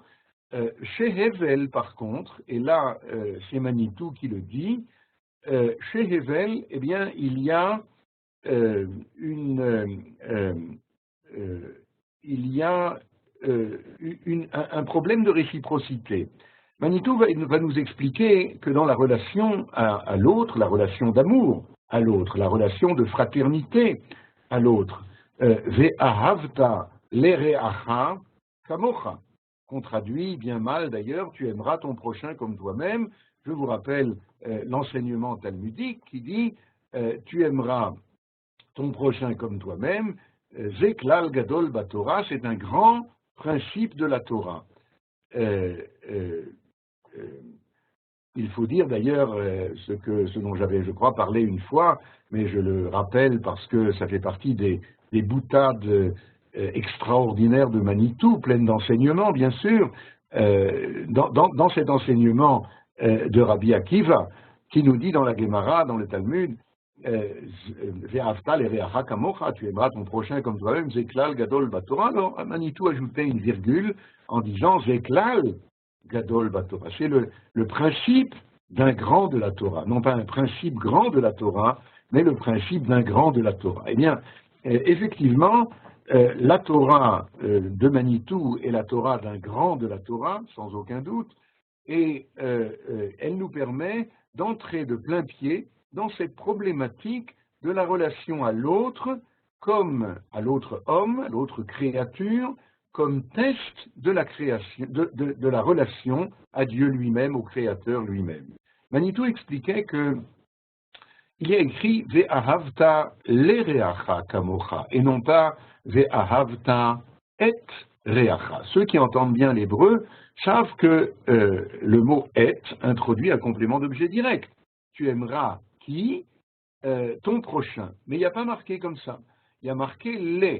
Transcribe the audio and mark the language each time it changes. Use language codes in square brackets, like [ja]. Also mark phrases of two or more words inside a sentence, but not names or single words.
[fr] Chez Hevel, par contre, et là, c'est Manitou qui le dit, chez Hevel, eh bien, il y a il y a un problème de réciprocité. Manitou va nous expliquer que dans la relation à l'autre, la relation d'amour à l'autre, la relation de fraternité à l'autre, [he] ואהבת לרעך כמוך, [fr] qu'on traduit bien mal d'ailleurs, tu aimeras ton prochain comme toi-même. Je vous rappelle l'enseignement talmudique qui dit tu aimeras ton prochain comme toi-même. [he] זה כלל גדול בתורה, [fr] c'est un grand principe de la Torah. Il faut dire d'ailleurs ce dont j'avais, je crois, parlé une fois, mais je le rappelle parce que ça fait partie des boutades extraordinaires de Manitou, pleines d'enseignements, bien sûr. Dans cet enseignement de Rabbi Akiva, qui nous dit dans la Gemara, dans le Talmud, [he] ואהבת לרעך כמוך, [fr] tu aimeras ton prochain comme toi-même, [he] זה כלל גדול בתורה. [fr] Alors Manitou ajoutait une virgule en disant [he] זה כלל גדול בתורה. [fr] C'est le principe d'un grand de la Torah, non pas un principe grand de la Torah, mais le principe d'un grand de la Torah. Eh bien, effectivement, la Torah de Manitou est la Torah d'un grand de la Torah, sans aucun doute, et elle nous permet d'entrer de plein pied dans cette problématique de la relation à l'autre, comme à l'autre homme, à l'autre créature, comme test de la création, de la relation à Dieu lui-même, au Créateur lui-même. Manitou expliquait que il y a écrit [he] ואהבת לרעך כמוך [fr] et non pas [he] ואהבת את רעך. [fr] Ceux qui entendent bien l'hébreu savent que le mot et introduit un complément d'objet direct. Tu aimeras qui? Ton prochain. Mais il n'y a pas marqué comme ça. Il y a marqué les.